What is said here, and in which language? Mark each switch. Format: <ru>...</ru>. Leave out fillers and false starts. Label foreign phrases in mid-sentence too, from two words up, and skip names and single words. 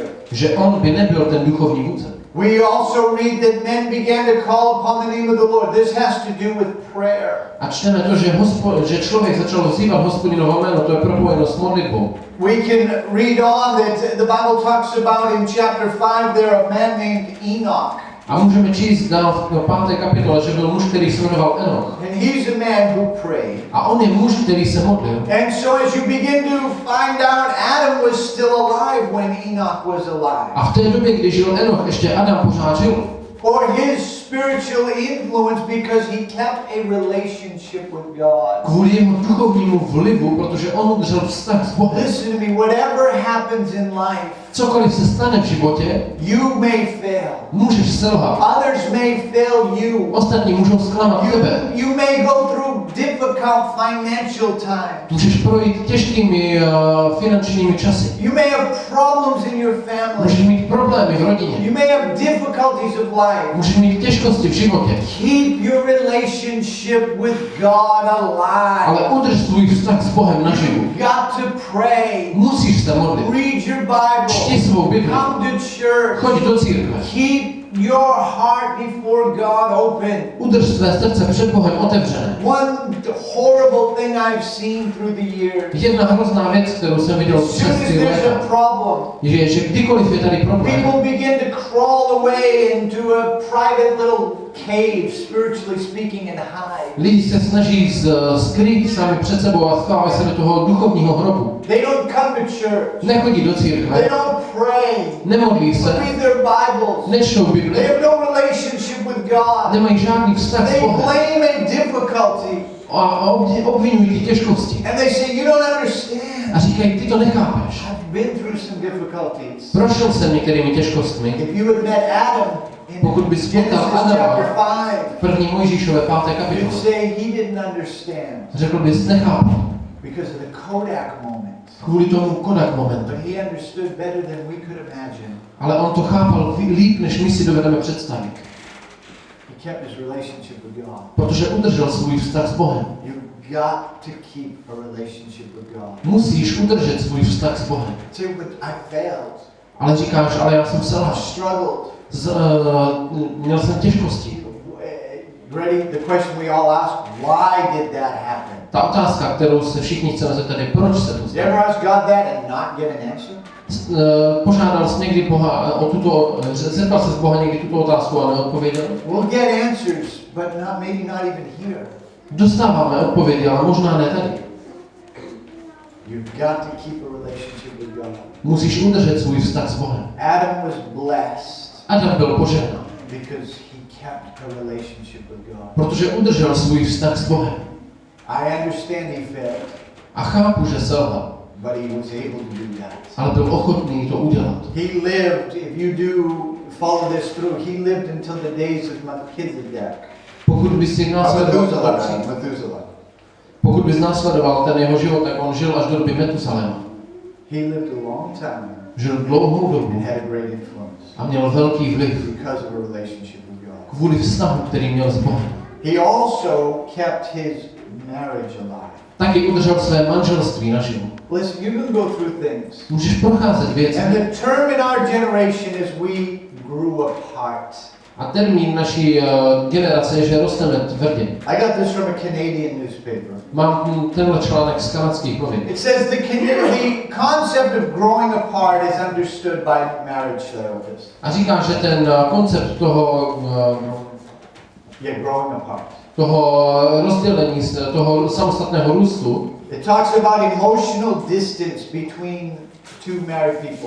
<cs>že on by nebyl ten duchovní vůdce.</cs> <en>We also read that men began to call upon the name of the Lord. This has to do with prayer.</en> <cs>A čteme to, že člověk začal vzývat Hospodinovo jméno, to je propojeno s modlitbou.</cs> <en>We can read on that the Bible talks about in chapter 5 there a man named Enoch.</en> <cs>A můžeme číst dál v 5. kapitole, že byl muž, který se jmenoval Enoch.</cs> <en>And he's a man who prayed.</en> <cs>A on je muž, který se modlil.</cs> <en>And so as you begin to find out, Adam was still alive when Enoch was alive.</en> <cs>A v té době, kdy žil Enoch, ještě Adam pořád žil.</cs> <en>Or his spiritual influence because he kept a relationship with God.</en> <cs>Kvůli jeho duchovnímu vlivu, protože on udržel vztah s Bohem.</cs> <en>Listen to me, whatever happens in life,</en> <cs>Cokoliv se stane v životě,</cs> <en>you may fail.</en> <cs>můžeš selhat.</cs> <en>Others may fail you.</en> <cs>Ostatní můžou zklamat tebe.</cs> <en>You may go through difficult financial times.</en> <cs>Můžeš projít těžkými finančními časy.</cs> <en>You may have problems in your family.</en> <cs>Můžeš mít problémy v rodině.</cs> <en>You may have difficulties of life.</en> <cs>Můžeš mít těžkosti v životě.</cs> <en>Keep your relationship with God alive.</en> <cs>Ale udrž svůj vztah s Bohem naživu.</cs> <en>You've got to pray.</en> <cs>Musíš se modlit.</cs> <en>Read your Bible.</en> <cs>Čti svou Bibli.</cs> <en>Come to church.</en> <cs>Choď do církve.</cs> <en>Keep your heart before God open.</en> <cs>Udrž své srdce před Bohem otevřené.</cs> <en>One horrible thing I've seen through the years.</en> <cs>Jedna hrozná věc, kterou jsem viděl</cs> <en>As soon</en> <cs>přes</cs> <en>as</en> <cs>ty</cs> <en>there's</en> <cs>léta,</cs> <en>a problem,</en> <cs>je, že kdykoliv je tady problém,</cs> <en>people begin to crawl away into a private little cave, spiritually speaking, and hide.</en> <cs>lidi se snaží skrýt sami před sebou a schovávají se do toho duchovního hrobu.</cs> <en>They don't come to church.</en> <cs>Nechodí do</cs> <en>They</en> <cs>církve,</cs> <en>don't pray.</en> <cs>nemodlí se,</cs> <en>Read their Bibles.</en> <cs>nečtou</cs> <en>They</en> <cs>Bibli,</cs> <en>have no relationship with God.</en> <cs>nemají žádný vztah s</cs> <en>They</en> <cs>Bohem</cs> <en>blame a difficulty.</en> <cs>a obvinují ty těžkosti.</cs> <en>And they say, you don't understand.</en> <cs>A říkají, ty to nechápeš.</cs> <en>I've been through some difficulties.</en> <cs>Prošel jsem některými těžkostmi.</cs> <en>If you had met Adam in</en> <cs>Pokud bys potkal</cs> <en>Genesis</en> <cs>Adama</cs> <en>chapter</en> <cs>v 1. Mojžíšové 5.</cs> <en>5, you'd</en> <cs>kapitole,</cs> <en>say he didn't understand</en> <cs>řekl bys, nechápal.</cs> <en>because of the Kodak moment.</en> <cs>Kvůli tomu Kodak momentu.</cs> <en>But he understood better than we could imagine.</en> <cs>Ale on to chápal líp, než my si dovedeme představit.</cs> <en>He kept his relationship with God.</en> <cs>Protože udržel svůj vztah s Bohem.</cs> <en>You've got to keep a relationship with God.</en> <cs>Musíš udržet svůj vztah s Bohem.</cs> <en>Say, but I failed.</en> <cs>Ale říkáš, ale já jsem</cs> <en>I</en> <cs>selhal.</cs> <en>struggled.</en> <cs>Měl jsem těžkosti.</cs> <en>Ready? The question we all ask, why did that happen?</en> <cs>Ta otázka, kterou se všichni chceme zeptat, je, proč se to</cs> <en>You</en> <cs>stalo?</cs> <en>ever ask God that and not get an answer?</en> <cs>Požádal jsi někdy Boha o tuto, zeptal se z Boha někdy tuto otázku a neodpověděl?</cs> <en>We'll get answers, but maybe not even here.</en> <cs>Dostáváme odpovědi, ale možná ne tady.</cs> <en>You've got to keep a relationship with God.</en> <cs>Musíš udržet svůj vztah s Bohem.</cs> <en>Adam was blessed</en> <cs>Adam byl požehnán,</cs> <en>because he kept a relationship with God.</en> <cs>protože udržel svůj vztah s Bohem.</cs> <en>I understand he failed,</en> <cs>A chápu, že selhal,</cs> <en>but he was able to do that.</en> <cs>ale byl ochotný to udělat.</cs> <en>He lived, if you do follow this through, he lived until the days of Melchizedek.</en> <cs>Pokud bys si následoval,</cs> <en>Methuselah.</en> <cs>pokud bys následoval ten jeho život, tak on žil až do doby Metusaléma.</cs> <en>He lived a long time</en> <cs>Žil dlouhou dobu</cs> <en>and had a great influence</en> <cs>a měl velký vliv</cs> <en>because of a relationship with God.</en> <cs>kvůli vztahu, který měl s Bohem.</cs> <en>He also kept his marriage alive.</en> <cs>Taky udržel své manželství naživu.</cs> <en>Listen, you can go through things.</en> <cs>Můžeš procházet věci.</cs> <en>And the term in our generation is we grew apart.</en> <cs>A termín naší generace je, že rosteme tvrdě.</cs> <en>I got this from a Canadian newspaper.</en> <cs>Mám tenhle článek z kanadských novin.</cs> <en>It says the concept of growing apart is understood by marriage therapists.</en> <cs>A říká, že ten koncept toho rozdělení, toho samostatného růstu,</cs> <en>it talks about emotional distance between two married people.</en>